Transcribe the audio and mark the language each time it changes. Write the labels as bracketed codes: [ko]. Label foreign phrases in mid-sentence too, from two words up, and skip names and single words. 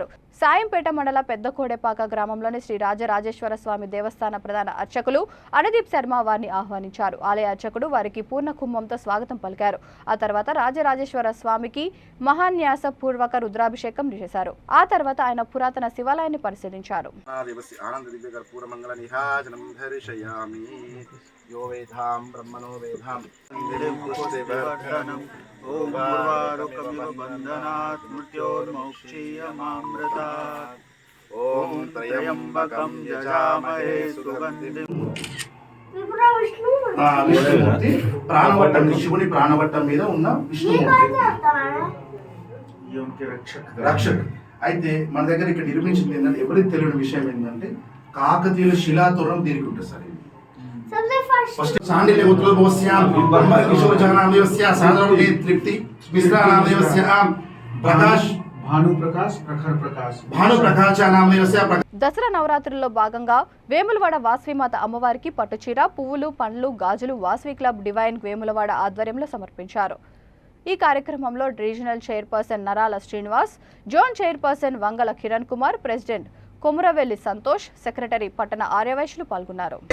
[te] సాయంపేట మండల పెద్దకోడెపాక గ్రామంలోని శ్రీ రాజరాజేశ్వర స్వామి దేవస్థాన ప్రధాన అర్చకులు అనదీప్ శర్మ వారిని ఆహ్వానించారు. ఆలయ అర్చకుడు వారికి పూర్ణ కుంభంతో స్వాగతం పలికారు. ఆ తర్వాత రాజరాజేశ్వర స్వామికి మహాన్యాస పూర్వక రుద్రాభిషేకం చేశారు. ఆ తర్వాత ఆయన పురాతన శివాలయాన్ని పరిశీలించారు. [sa] यो वेधां ब्रह्मणो वेधां ओम पूर्वारुकमिवबन्धनात् मृत्योर्मोक्षीयमामृतात् ओम त्र्यम्बकं यजामहे सुगन्धिं [te] విష్ణుమూర్తి ప్రాణవట్టం, శివుని ప్రాణవట్టం మీద ఉన్న విష్ణుమూర్తి రక్షక్. అయితే మన దగ్గర ఇక్కడ నిర్మించింది ఏంటంటే ఎవరికి తెలియని విషయం ఏంటంటే కాకతీయుల శిలాతోరణం దీనికి ఉంటుంది సార్. [sa] फर्स्ट सांडिल्य उत्तरभवस्यां ब्रह्म किशोर जगन्नाथदेवस्य साधारण तृप्ति मिश्रा नामदेवस्य प्रकाश भानुप्रकाश नामदेवस्य. [te] దసరా నవరాత్రుల్లో భాగంగా వేములవాడ వాసవిమాత అమ్మవారికి పట్టుచీర, పువ్వులు, పండ్లు, గాజులు వాసవి క్లబ్ డివైన్ వేములవాడ ఆధ్వర్యంలో సమర్పించారు. ఈ కార్యక్రమంలో [en] regional chairperson [te] నరాల శ్రీనివాస్, [en] zone chairperson [te] వంగల కిరణ్ కుమార్, ప్రెసిడెంట్ కొమురవెల్లి సంతోష్, సెక్రటరీ పట్టణ ఆర్యవైశ్యులు పాల్గొన్నారు.